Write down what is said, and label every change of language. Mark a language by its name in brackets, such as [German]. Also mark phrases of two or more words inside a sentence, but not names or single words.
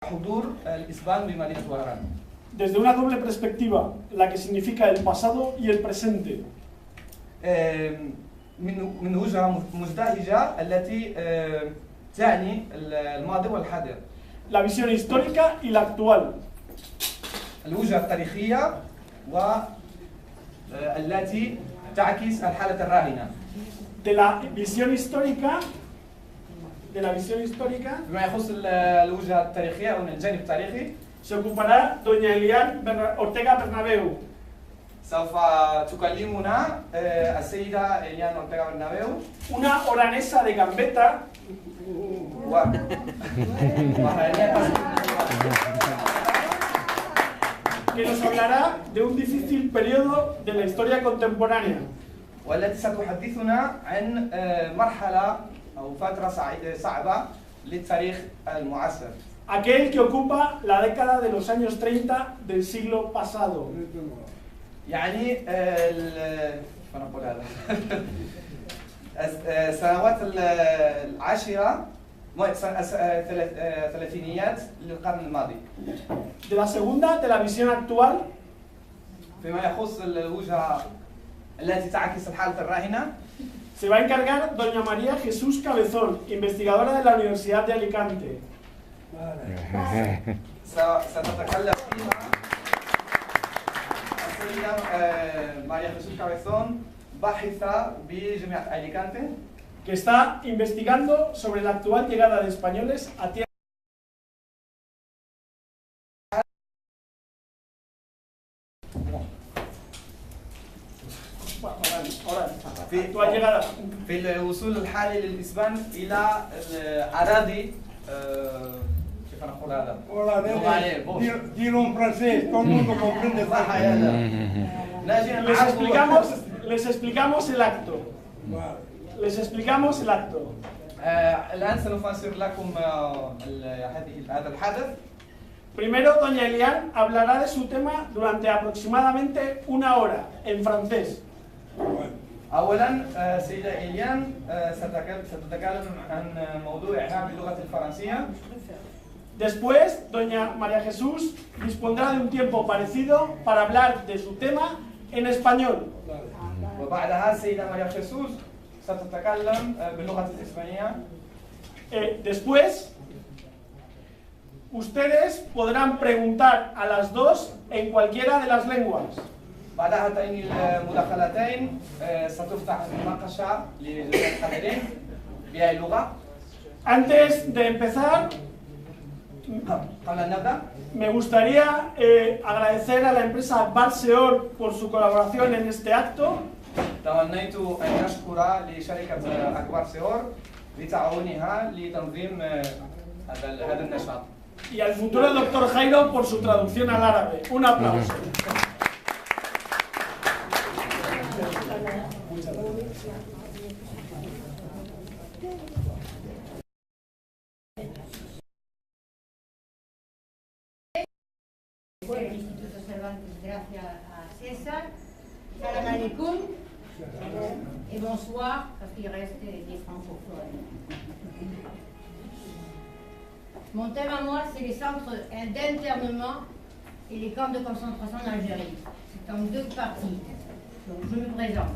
[Arabic] حضور الإسبان بمدينة وهران. [Spanish] Desde una doble perspectiva, la que significa el pasado y el presente. [Arabic] من وجهة مزدهجة التي تعني الماضي والحاضر. [Spanish] La visión histórica y la actual. [Arabic] الوجهة التاريخية والتي تعكس الحالة الراهنة. [Spanish] De la visión histórica, [Arabic] بما يخص الوجهة التاريخية أو الجانب التاريخي [Spanish] se ocupará doña Elian Ortega Bernabeu. [Arabic] سوف تكلمنا السيدة إليان أورتيغا برنابيو. [Spanish] Una oranesa de Gambetta. Que nos hablará de un difícil periodo de la historia contemporánea. [Arabic] والتي ستحدثنا عن مرحلة أو فترة صعبة للتاريخ المعاصر. [Spanish] Aquel que ocupa la década de los años 30 del siglo pasado. [Arabic] يعني السنوات العاشرة الثلاثينيات للقرن الماضي. [Spanish] De la segunda, de la visión actual. [Arabic] فيما يخص الوجهة التي تعكس الحالة الراهنة. [Spanish] Se va a encargar doña María Jesús Cabezón, investigadora de la Universidad de Alicante. [Arabic] ستتكلم فيها السيدة ماريا جيسوس كابيزون باحثة بجامعة أليكانتي. [Spanish] Que está investigando sobre la actual llegada de españoles a tierra. [Arabic] في الوصول الحالي للإسبان إلى الأراضي كيف نقول هذا؟ [Spanish] Dilo en francés, todo el mundo comprende. Les explicamos el acto. Les explicamos el acto. [Arabic] الآن سنفسر لكم هذا الحدث. [Spanish] Primero, doña Elian hablará de su tema durante aproximadamente una hora, en francés. [Arabic] أولاً سيدة إليان ستتكلم عن موضوعها باللغة الفرنسية. [Spanish] Después, doña María Jesús dispondrá de un tiempo parecido para hablar de su tema en español. [Arabic] وبعدها السيدة ماريا جيسوس ستتكلم باللغة الإسبانية. [Spanish] Después, ustedes podrán preguntar a las dos en cualquiera de las lenguas. [Arabic] بعد هاتين المداخلتين ستفتح المناقشة لجميع الحاضرين بأي لغة. [Spanish] Antes de empezar, [Arabic] قبل أن نبدأ [Spanish] me gustaría agradecer a la empresa Barseor por su colaboración en este acto. [Arabic] تمنيت أن أشكر لشركة أكبر سيور لتعاونها لتنظيم هذا النشاط. [Spanish] Y al futuro doctor Jairo por su traducción al árabe. Un aplauso. El Instituto Cervantes, gracias a César. [Arabic] سلام عليكم [French] et bonsoir, parce qu'il reste des francophones. Mon thème à moi, c'est les centres d'internement et les camps de concentration en Algérie. C'est en deux parties. Donc je me présente.